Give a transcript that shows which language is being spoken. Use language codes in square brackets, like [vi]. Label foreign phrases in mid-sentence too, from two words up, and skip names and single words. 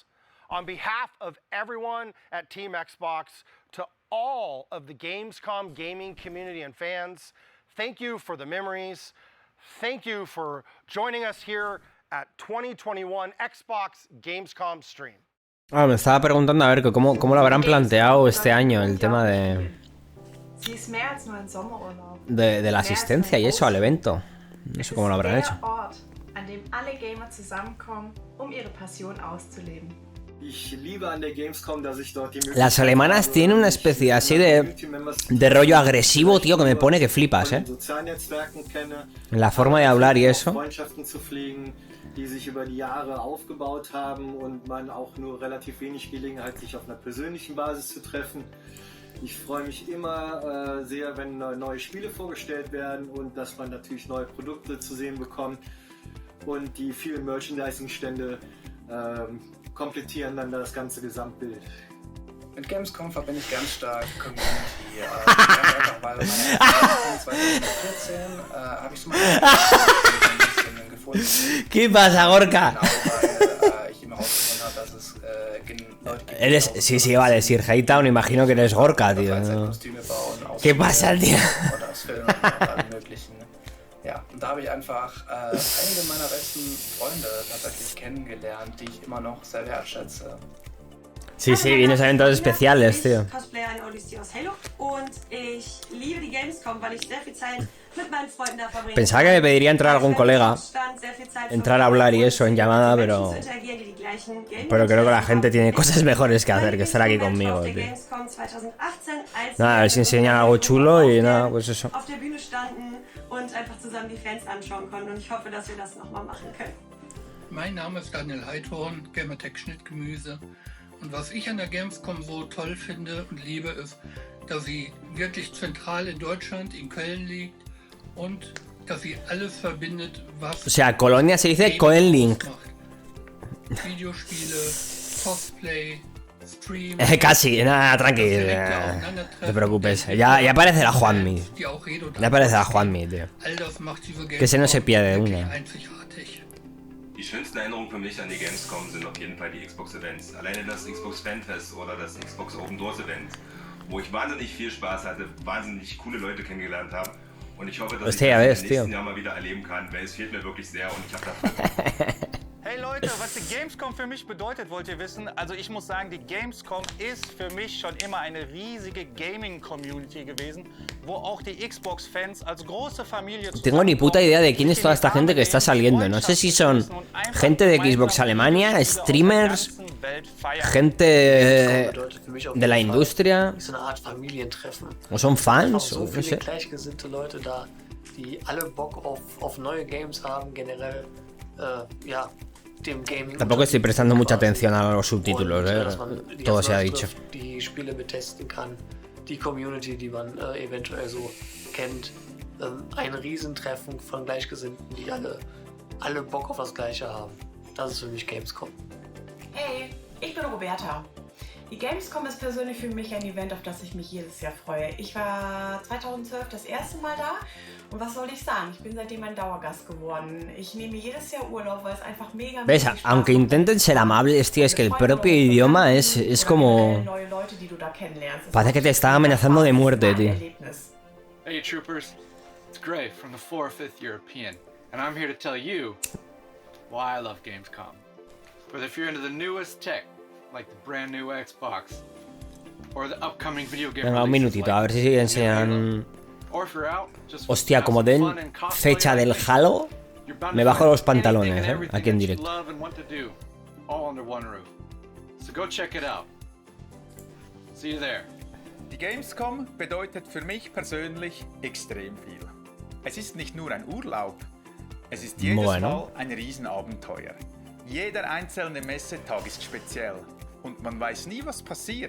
[en] On behalf of everyone at Team Xbox, to all of the Gamescom gaming community and fans, thank you for the memories. Thank you for joining us here at 2021 Xbox Gamescom stream. [es] Ah, me estaba preguntando a ver cómo lo habrán planteado este año el tema de la asistencia y eso al evento. No sé cómo lo habrán hecho. Las alemanas tienen una especie así de rollo agresivo, tío, que me pone que flipas, ¿eh? La forma de hablar y eso. [de] Die sich über die Jahre aufgebaut haben und man auch nur relativ wenig Gelegenheit, sich auf einer persönlichen Basis zu treffen. Ich freue mich immer sehr, wenn neue Spiele vorgestellt werden und dass man natürlich neue Produkte zu sehen bekommt. Und die vielen Merchandising-Stände komplettieren dann das ganze Gesamtbild. Mit Gamescom verbinde ich ganz stark Community. Einfach, weil meine Erfahrung 2014 habe ich zum Beispiel ein bisschen gefunden. [es] ¿Qué pasa, Gorka? [de] Genau, weil ich immer herausgefunden habe, dass es Leute gibt, [es] Eres, sí, vale, Sir Haytown, imagino que eres Gorka, tío. ¿No? ¿Qué pasa, tío? [de] Oder aus Filmen und allem möglichen. Ja, und da habe ich einfach einige meiner besten Freunde tatsächlich kennengelernt, die ich immer noch sehr wertschätze. [es] Sí, vienes a eventos especiales, tío. Pensaba que me pediría entrar algún colega, entrar a hablar y eso en llamada, pero creo que la gente tiene cosas mejores que hacer que estar aquí conmigo, tío. Nada, a ver si enseñan algo chulo y nada, pues eso. [de] Mein Name ist Daniel Heidhorn, Gamertech Schnittgemüse. Und was ich an der Gamescom so toll finde und liebe, ist, dass sie wirklich zentral in Deutschland, in Köln liegt und dass sie alles verbindet, was... [es] O sea, Colonia se dice Köln-Link. [de] Videospiele, Cosplay, Stream... [es] Casi, nada, tranqui, no te preocupes. Ya aparecerá Juanmi. Ya aparecerá Juanmi, tío. Que se no se pierde de una. [de] Die schönsten Erinnerungen für mich an die Gamescom sind auf jeden Fall die Xbox-Events. Alleine das Xbox Fanfest oder das Xbox Open Doors Event, wo ich wahnsinnig viel Spaß hatte, wahnsinnig coole Leute kennengelernt habe. Und ich hoffe, dass ich das im nächsten Jahr mal wieder erleben kann, weil es fehlt mir wirklich sehr und ich habe da... Hey Leute, was die Gamescom für mich bedeutet, wollt ihr wissen? Also ich muss sagen, die Gamescom ist für mich schon immer eine riesige Gaming-Community gewesen, wo auch die Xbox-Fans als große Familie... [es] Tengo ni puta idea de quién es toda esta gente que está saliendo. No sé si son gente de Xbox Alemania, streamers, gente de la industria, o son fans, o no sé. [de] Gleichgesinnte Leute da, die alle Bock auf neue Games haben, generell, ja, dem Gaming. [es] Tampoco estoy prestando mucha atención a los subtítulos, todo se ha dicho. [de] Die Spiele betesten kann, die Community, die man eventuell so kennt, ein Riesentreffen von Gleichgesinnten, die alle Bock auf das Gleiche haben. Das ist für mich Gamescom. Hey, ich bin Roberta. Die Gamescom ist persönlich für mich ein Event, auf das ich mich jedes Jahr freue. Ich war 2012 das erste Mal da und was soll ich sagen? Ich bin seitdem ein Dauergast geworden. Ich nehme jedes Jahr Urlaub, weil es einfach mega... [es] ¿Ves? Aunque intenten ser amables, tío, es que el propio idioma es como... Parece que te está amenazando de muerte, tío. [en] Hey troopers, it's Gray from the 4th, 5th European, and I'm here to tell you why I love Gamescom. But if you're into the newest tech, like the brand new Xbox, or the upcoming video game [es] Venga, un minutito, a ver si enseñan... Hostia, como den fecha del Halo, me bajo los pantalones, aquí en directo. [de] Die Gamescom bedeutet für mich persönlich extrem viel. Es ist nicht nur ein Urlaub, es ist jedes Mal ein Riesenabenteuer. Jeder einzelne Messetag ist speziell und man weiß nie, was passiert.